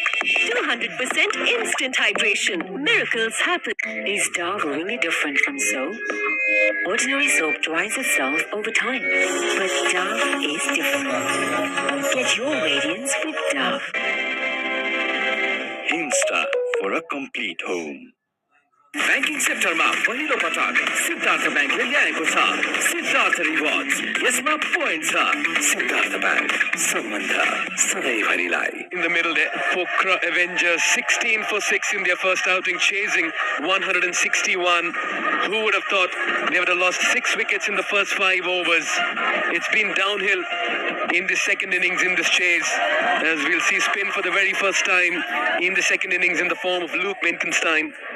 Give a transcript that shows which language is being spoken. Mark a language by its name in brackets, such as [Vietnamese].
[English] 200% instant hydration. Miracles happen. Is Dove really different from soap? Ordinary soap dries itself over time, but Dove is different. Get your radiance with Dove. Insta for a complete home. [Nepali] Banking सेक्टरमा पहिलो पटक सिद्धार्थ बैंकले ल्याएको छ Siddhartha rewards यसमा point छ Siddhartha bank सम्बन्ध सधैँभरिलाई. [English] In the middle there, Pokhara Avengers 16 for 6 in their first outing, chasing 161. Who would have thought they would have lost 6 wickets in the first 5 overs? It's been downhill in the second innings in this chase, as we'll see spin for the very first time in the second innings in the form of Luke Menkenstein.